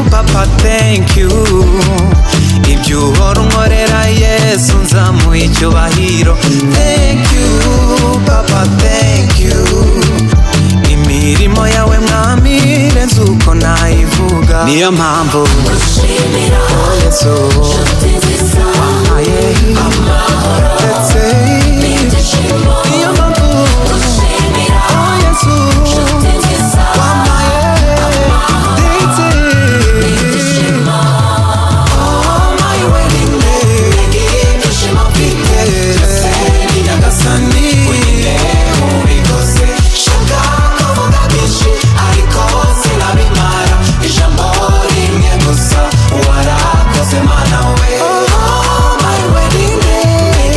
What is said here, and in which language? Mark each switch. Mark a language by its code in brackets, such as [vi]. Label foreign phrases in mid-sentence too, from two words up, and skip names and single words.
[rw] papa [en] thank you [rw] ibyo uhora unkorera Yesu nzamuha icyubahiro [en] thank you [rw] papa [en] thank you [rw] imirimo yawe mwami irenze uko nayivuga niyo mpamvu gushimira Yesu inshuti nziza wampaye amahoro ndetse n'ibyishimo niyo mpamvu gushimira Yesu inshuti nziza wampaye ndetse n'ibyishimo [en] my wedding day [rw] ibyishimo mfite byose ni nyagasani ubikoze shaka kuvuga byinshi ariko sinabimara ijambo rimwe gusa warakoze mana we [en] my wedding day